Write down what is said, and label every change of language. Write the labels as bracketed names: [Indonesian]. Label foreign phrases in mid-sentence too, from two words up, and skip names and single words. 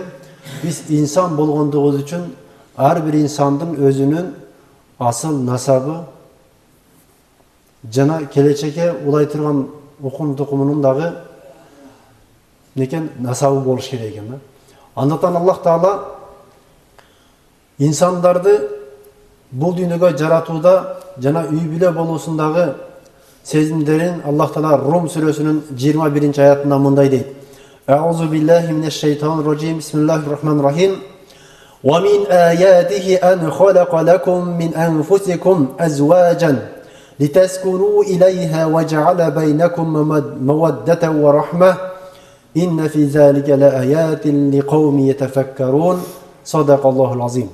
[Kyrgyz] Биз инсан болгондугубуз үчүн ар бир инсандын өзүнүн асыл насабы жана келечекке улай турган укум тукумунун дагы некен насабы болуш керек экен. Андыктан Аллах Таала инсандарды бул дүйнөгө жаратууда жана үй бүлө болуусундагы сезимдерин Аллах Таала Рум сүрөсүнүн 21-аятында мындай дейт. [Arabic] أعوذ بالله من الشيطان الرجيم بسم الله الرحمن الرحيم. وَمِنْ آيَاتِهِ أَنْ خَلَقَ لَكُمْ مِنْ أَنْفُسِكُمْ أَزْوَاجًا لِتَسْكُنُوا إِلَيْهَا وَجَعَلَ بَيْنَكُمْ مَوَدَّةً وَرَحْمَةً إِنَّ فِي ذَلِكَ لَآيَاتٍ لِقَوْمٍ يَتَفَكَّرُونَ صَدَقَ اللّٰهُ الْعَظِيمُ.